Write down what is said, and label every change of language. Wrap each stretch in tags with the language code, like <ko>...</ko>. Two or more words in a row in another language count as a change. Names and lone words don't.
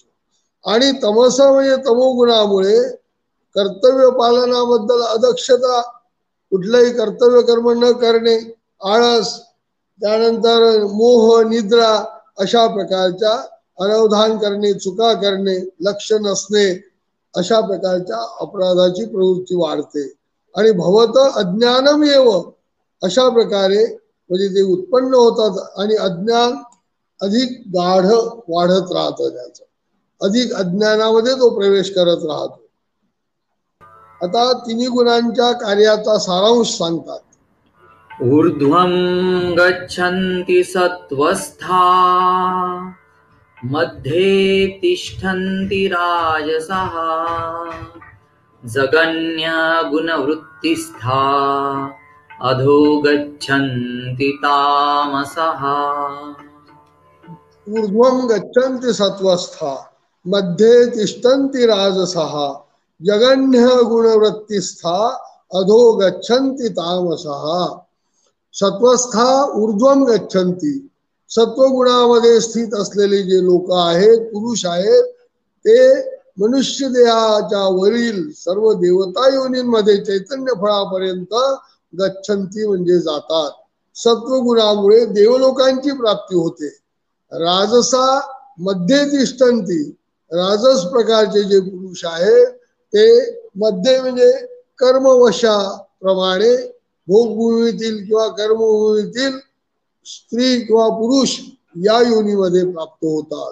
<mr>आणि तमस म्हणजे तमोगुणामुळे कर्तव्य पालनाबद्दल अदक्षता, कुठलंही कर्तव्य कर्म न करणे, आळस, त्यानंतर मोह निद्रा अशा प्रकारच्या अनवधान करणे, चुका करणे, लक्ष नसणे अशा प्रकारच्या अपराधाची प्रवृत्ती वाढते. आणि</mr> <sa>भवत अज्ञानम एव</sa> <mr>अशा प्रकारे म्हणजे ते उत्पन्न होतात आणि अज्ञान अधिक गाढ वाढत राहतं, त्याचं अधिक अज्ञानामध्ये तो प्रवेश करत राहतो. आता तिन्ही गुणांच्या कार्याचा सारांश सांगतात.</mr> <sa>ऊर्ध्वं गच्छन्ति सत्त्वस्था मध्ये तिष्ठन्ति राजसः जगन्य गुणवृत्तिस्था अधो गच्छन्ति तामसः. ऊर्ध्वं गच्छन्ति सत्वस्था मध्ये तिष्ठन्ति राजसः जगन्य गुणवृत्तिस्था अधो गच्छन्ति तामसः. सत्वस्था ऊर्ध्वं गच्छन्ति,</sa> <mr>सत्वगुणामध्ये स्थित असलेले जे लोक आहेत, पुरुष आहेत, ते मनुष्य देहाच्या वरील सर्व देवता योनींमध्ये चैतन्य फळापर्यंत गच्छन्ति म्हणजे जातात. सत्वगुणामुळे देवलोकांची प्राप्ती होते.</mr> <sa>राजसा मध्ये तिष्ठन्ति,</sa> <mr>राजस प्रकारचे जे पुरुष आहे ते मध्ये म्हणजे कर्मवशाप्रमाणे भोगभूमीतील किंवा कर्मभूमीतील स्त्री किंवा पुरुष या योनीमध्ये प्राप्त होतात.</mr>